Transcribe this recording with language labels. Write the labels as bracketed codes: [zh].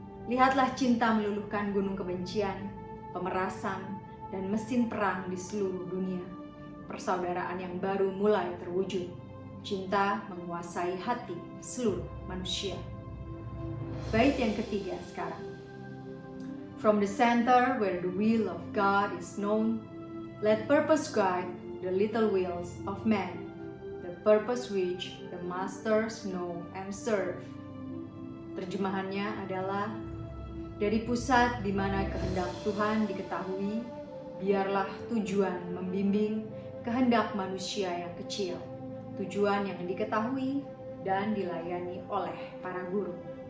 [id] Lihatlah cinta meluluhkan gunung kebencian, pemerasan, dan mesin perang di seluruh dunia. Persaudaraan yang baru mulai terwujud. Cinta menguasai hati seluruh manusia. Bait yang ketiga sekarang. [en] From the center where the will of God is known, let purpose guide the little wheels of man, the purpose which the masters know and serve. [id] Terjemahannya adalah, dari pusat di mana kehendak Tuhan diketahui, biarlah tujuan membimbing kehendak manusia yang kecil, tujuan yang diketahui dan dilayani oleh para guru.